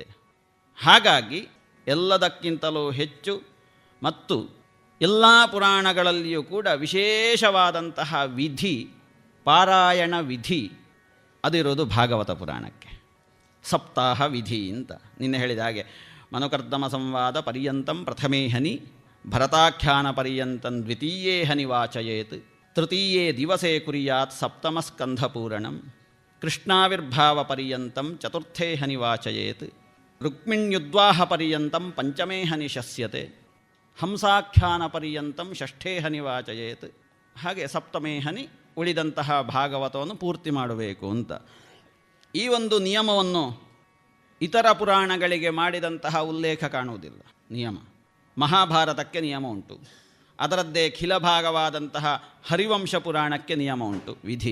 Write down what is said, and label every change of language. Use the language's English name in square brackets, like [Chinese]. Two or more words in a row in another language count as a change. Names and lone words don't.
[Kannada] ಹಾಗಾಗಿ ಎಲ್ಲದಕ್ಕಿಂತಲೂ ಹೆಚ್ಚು ಮತ್ತು ಎಲ್ಲ ಪುರಾಣಗಳಲ್ಲಿಯೂ ಕೂಡ ವಿಶೇಷವಾದಂತಹ ವಿಧಿ, ಪಾರಾಯಣ ವಿಧಿ ಅದಿರೋದು ಭಾಗವತ ಪುರಾಣಕ್ಕೆ. ಸಪ್ತಾಹ ವಿಧಿ ಅಂತ ನಿನ್ನೆ ಹೇಳಿದ ಹಾಗೆ, [Sanskrit] ಮನುಕರ್ದಮ ಸಂವಾದ ಪರ್ಯಂತಂ ಪ್ರಥಮೇ ಹನಿ, ಭರತಾಖ್ಯಾನ ಪರ್ಯಂತಂ ದ್ವಿತೀಯೇ ಹನಿ ವಾಚಯೇತ್, ತೃತೀಯೇ ದಿವಸೇ ಕುರ್ಯಾತ್ ಸಪ್ತಮಸ್ಕಂಧಪೂರಣಂ, ಕೃಷ್ಣಾವಿರ್ಭಾವ ಪರ್ಯಂತಂ ಚತುರ್ಥೇ ಹನಿ ವಾಚಯೇತ್, ರುಕ್ಮಿಣ್ಯುದ್ವಾಹ ಪರ್ಯಂತಂ ಪಂಚಮೇ ಹನಿ ಶಸ್ಯತೆ, ಹಂಸಾಖ್ಯಾನ ಪರ್ಯಂತಂ ಷಷ್ಠೇ ಹನಿ ವಾಚಯೇತ್. [Kannada] ಹಾಗೆ [Sanskrit] ಸಪ್ತಮೇ ಹನಿ [Kannada] ಉಳಿದಂತಹ ಭಾಗವತವನ್ನು ಪೂರ್ತಿ ಮಾಡಬೇಕು ಅಂತ. ಈ ಒಂದು ನಿಯಮವನ್ನು ಇತರ ಪುರಾಣಗಳಿಗೆ ಮಾಡಿದಂತಹ ಉಲ್ಲೇಖ ಕಾಣುವುದಿಲ್ಲ. ನಿಯಮ ಮಹಾಭಾರತಕ್ಕೆ ನಿಯಮ ಉಂಟು, ಅದರದ್ದೇ ಖಿಲ ಭಾಗವಾದಂತಹ ಹರಿವಂಶ ಪುರಾಣಕ್ಕೆ ನಿಯಮ ಉಂಟು, ವಿಧಿ.